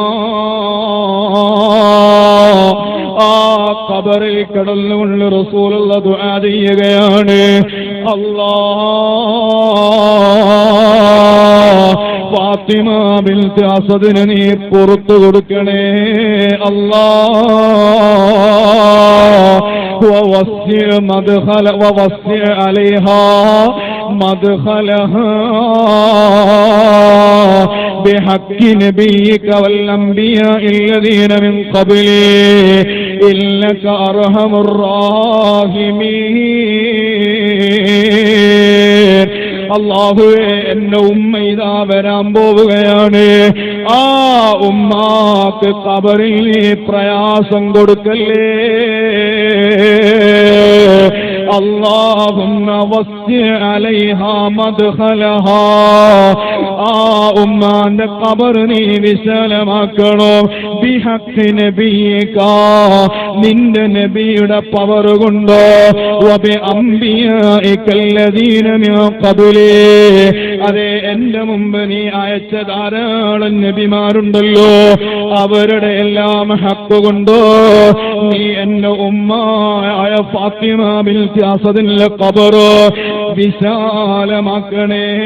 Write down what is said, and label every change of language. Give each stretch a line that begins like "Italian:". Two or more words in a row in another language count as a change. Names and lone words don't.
Malayalam: ആ ഖബറിൽ കിടന്നുകൊണ്ട് റസൂലുള്ള ദുആ ചെയ്യുകയാണ്. അല്ലാഹ്, ഫാത്തിമ ബിൻത് അസദിനെ നീ പുറത്തു കൊടുക്കണേ അല്ലാഹ്.
Arabic: ووسع مدخل ووسع عليها مدخلها بحق نبيك والأنبياء الذين من قبلي إنك أرحم الراحمين.
Malayalam: അല്ലാഹുവേ, എന്റെ ഉമ്മ ഇതാ വരാൻ പോവുകയാണ്. ആ ഉമ്മാക്ക് ഖബറിൽ പ്രയാസം കൊടുക്കല്ലേ.
Arabic: اللهم وسع عليها مدخلها
Malayalam: ആ ഉമ്മാന്റെ ഖബർ നീ വിശാലമാക്കണോ
Arabic: بحق نبيك
Malayalam: നിന്റെ നബിയുടെ പവർ കൊണ്ടോ
Arabic: وبأنبيائك الذين من قبلي
Malayalam: അതെ എന്റെ മുമ്പ് നീ അയച്ച ധാരാളം നബിമാരുണ്ടല്ലോ അവരുടെ എല്ലാം ഹഖ് കൊണ്ടോ നീ എന്റെ ഉമ്മയായ ഫാത്തിമ ബിൻത് അസദിന്റെ ഖബർ വിശാലമാക്കണേ